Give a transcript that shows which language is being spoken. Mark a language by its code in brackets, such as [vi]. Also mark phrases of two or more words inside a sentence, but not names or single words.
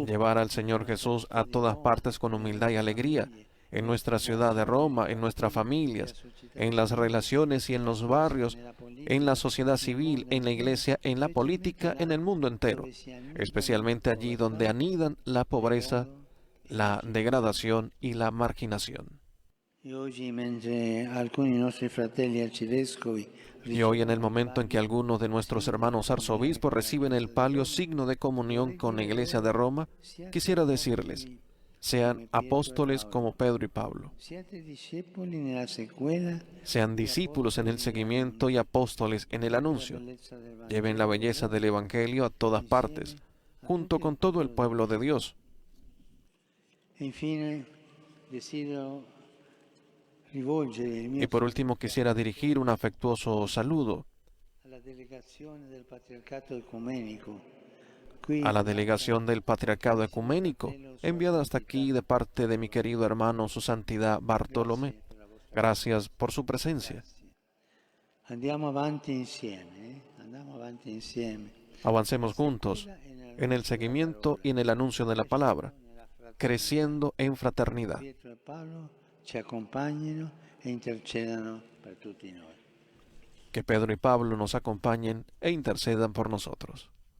[es] Llevar al Señor Jesús a todas partes con humildad y alegría, en nuestra ciudad de Roma, en nuestras familias, en las relaciones y en los barrios, en la sociedad civil, en la iglesia, en la política, en el mundo entero, especialmente allí donde anidan la pobreza, la degradación y la marginación. [it] E oggi, mentre alcuni nostri fratelli arcivescovi [es] Y hoy, en el momento en que algunos de nuestros hermanos arzobispos reciben el palio signo de comunión con la Iglesia de Roma, quisiera decirles, sean apóstoles como Pedro y Pablo, [it] siate discepoli nella sequela, [es] sean discípulos en el seguimiento y apóstoles en el anuncio. [it] bellezza del Vangelo. [es] Lleven la belleza del Evangelio a todas partes, junto con todo el pueblo de Dios. [it] E infine desidero rivolgere il mio [es] Y por último quisiera dirigir un afectuoso saludo [it] alla alla delegazione del Patriarcato Ecumenico, qui [es] a la delegación del Patriarcado Ecuménico, enviada hasta aquí de parte de mi querido hermano Su Santidad Bartolomé. Gracias por su presencia. [it] andiamo avanti insieme, andiamo avanti insieme. [es] Avancemos juntos en el seguimiento y en el anuncio de la palabra, creciendo en fraternidad. [it] Pietro e Paolo ci accompagnino e intercedano per tutti noi. [es] Que Pedro y Pablo nos acompañen e intercedan por nosotros.